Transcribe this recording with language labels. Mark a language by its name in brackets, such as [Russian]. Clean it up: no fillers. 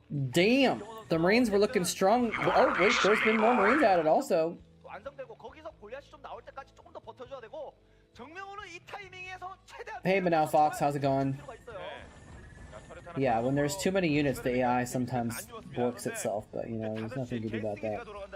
[English] Damn! The Marines were looking strong. Oh, wait, there's been more Marines added also. [Korean] 완성되고 거기서 골리앗이 좀 나올 때까지 조금 더 버텨줘야 되고 정명훈은 이 타이밍에서 최대한 [English] Hey, Manal Fox, how's it going? Yeah, when there's too many units, the AI sometimes works itself, but you know, there's nothing you can do about that.